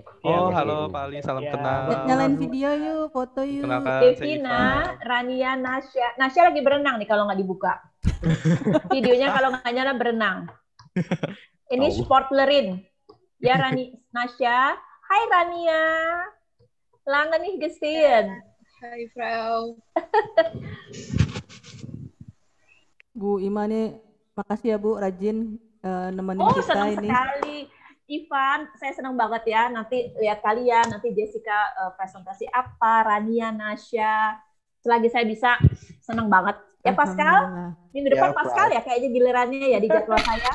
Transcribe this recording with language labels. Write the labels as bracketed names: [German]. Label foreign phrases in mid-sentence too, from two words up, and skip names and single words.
[Indonesian] Oh, halo Pak Ali, salam kenal. Nyalain video yuk, foto yuk. Devina, Rania, Nasya lagi berenang nih kalau nggak dibuka. Videonya kalau nggak nyala berenang. Ini sportlerin. Ya Nasya. Hai Rania. [German] Lange nih gesehen. [Indonesian] Hai Frau. Bu Ima nih, makasih ya Bu, rajin nemenin kita senang ini. Sekali. Ivan, saya senang banget ya. Nanti lihat kalian, nanti Jessica presentasi apa, Rania, Nasya. Selagi saya bisa, senang banget. Ya Pascal, minggu depan Pascal ya kayaknya gilirannya ya di jadwal saya.